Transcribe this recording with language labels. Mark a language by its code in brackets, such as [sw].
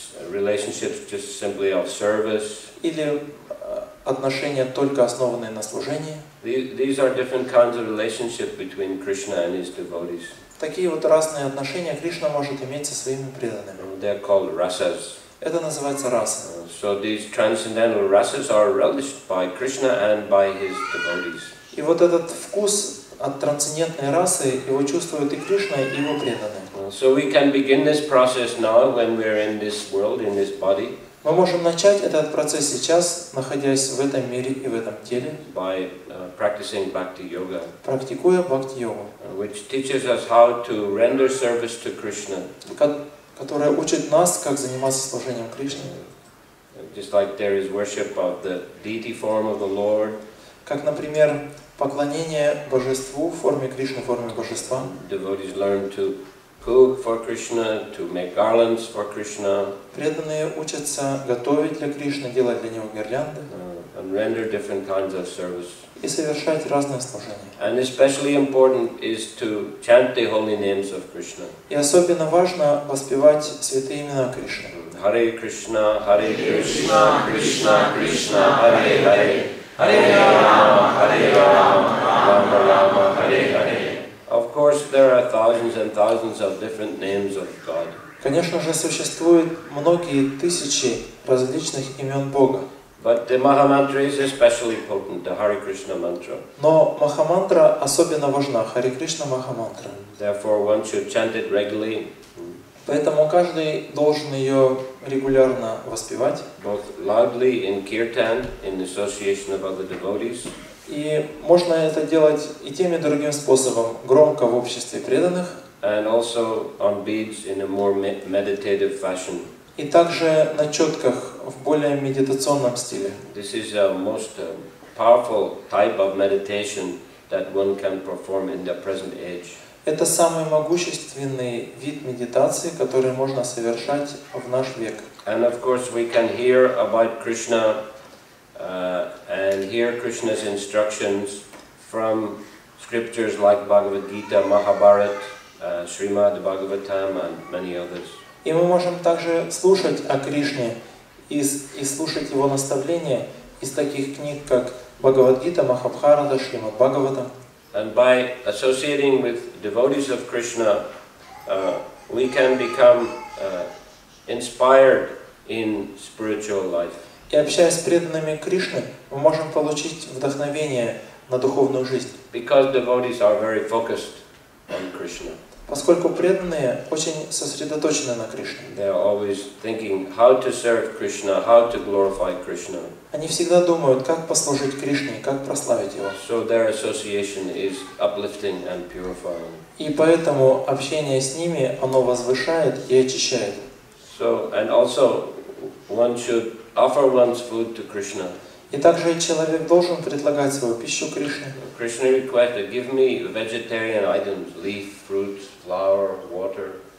[en] Relationships just simply of service. [ru] Или отношения только основанные на служении. [en] These are different kinds of relationships between Krishna and his devotees. [ru] Такие вот разные отношения Кришна может иметь со своими преданными. [en] They're called rasas. [ru] Это называется раса. [en] So these transcendental rasas are relished by Krishna and by his devotees. [ru] И вот этот вкус от трансцендентной расы его чувствуют и Кришна, и его преданные. [en] So we can begin this process now when we're in this world, in this body. [ru] Мы можем начать этот процесс сейчас, находясь в этом мире и в этом теле, [en] by practicing bhakti yoga, [ru] практикуя бхакти-йогу, [en] which teaches us how to render service to Krishna, [ru] которая учит нас, как заниматься служением Кришне. [en] Just like there is worship of the deity form of the Lord, [ru] как, например, поклонение божеству в форме Кришны, в форме божества. [en] Devotees learn to cook for Krishna, to make garlands for Krishna. [ru] Преданные учатся готовить для Кришны, делать для него гирлянды. [en] And render different kinds of service. [ru] И совершать разные служения. [en] And especially important is to chant the holy names of Krishna. [ru] И особенно важно воспевать святые имена Кришны. [sa] Харе Кришна, Харе Кришна, Кришна Кришна, Харе Харе, Харе Рама, Рама Рама, Харе Харе. [en] Of course, there are thousands and thousands of different names of God. [ru] Конечно же, существует многие тысячи различных имен Бога. [en] But the Maha Mantra is especially potent, the Hare Krishna mantra. [ru] Но Махамантра особенно важна, Харе Кришна Махамантра. [en] Therefore, one should chant it regularly. [ru] Поэтому каждый должен ее регулярно воспевать. [en] Both loudly in kirtan, in association of other devotees. [ru] И можно это делать и тем, и другим способом, громко в обществе преданных. [en] And also on beads in a more meditative fashion. [ru] И также на четках в более медитационном стиле. [en] This is a most powerful type of meditation that one can perform in the present age. [ru] Это самый могущественный вид медитации, который можно совершать в наш век. [en] And of course we can hear about Krishna and hear Krishna's instructions from scriptures like Bhagavad Gita, Mahabharata, Srimad Bhagavatam and many others. [ru] И мы можем также слушать о Кришне и слушать его наставления из таких книг, как Бхагавад-гита, Махабхарата, Шримад Бхагаватам. [en] And by associating with devotees of Krishna, we can become inspired in spiritual life. [ru] И общаясь с преданными Кришны, мы можем получить вдохновение на духовную жизнь. [en] Because devotees are very focused on Krishna. [ru] Поскольку преданные очень сосредоточены на Кришне. [en] They are always thinking how to serve Krishna, how to glorify Krishna. [ru] Они всегда думают, как послужить Кришне, как прославить Его. [en] So their association is uplifting and purifying. [ru] И поэтому общение с ними, оно возвышает и очищает. [en] So, and also, one should offer one's food to Krishna. [ru] И также человек должен предлагать свою пищу Кришне. [en] Krishna requested, give me vegetarian items, leaf, fruits, flower, water.